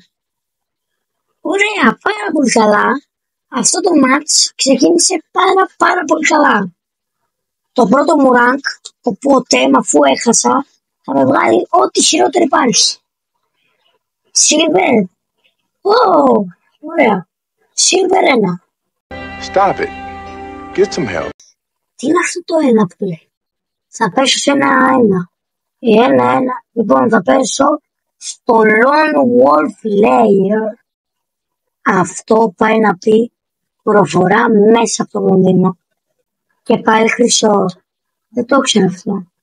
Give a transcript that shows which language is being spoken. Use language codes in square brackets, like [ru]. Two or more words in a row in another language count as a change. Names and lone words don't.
[el] Ωραία, πάρα πολύ καλά. Αυτό το match ξεκίνησε πάρα πολύ καλά. Το πρώτο μου rank, οπότε αφού έχασα, θα με βγάλει ό,τι χειρότερο υπάρχει. Silver. Oh, ωραία. Silver 1. [en] Stop it. Get some help. [el] Τι είναι αυτό το ένα που λέει? Θα πέσω σε ένα. Λοιπόν, θα πέσω στο Lone Wolf Layer. Αυτό πάει να πει προφορά μέσα από το Λονδίνο. Και πάλι χρυσό. Δεν το ξέρω αυτό.